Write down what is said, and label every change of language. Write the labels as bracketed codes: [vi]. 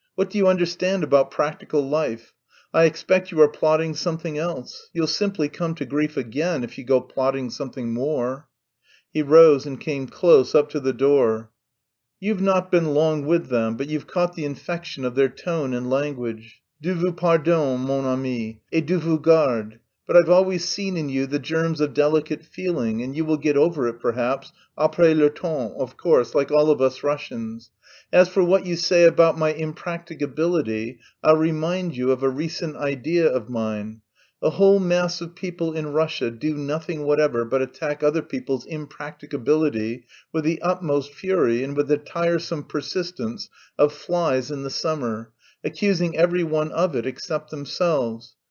[en] What do you understand about practical life? I expect you are plotting something else. You'll simply come to grief again if you go plotting something more." He rose and came close up to the door. "You've not been long with them, but you've caught the infection of their tone and language. [fr] Dieu vous pardonne, mon ami, et Dieu vous garde. [en] But I've always seen in you the germs of delicate feeling, and you will get over it perhaps, [fr] après le temps, [en] of course, like all of us Russians. As for what you say about my impracticability, I'll remind you of a recent idea of mine. A whole mass of people in Russia do nothing whatever but attack other people's impracticability with the utmost fury and with the tiresome persistence of flies in the summer, accusing every one of it except themselves.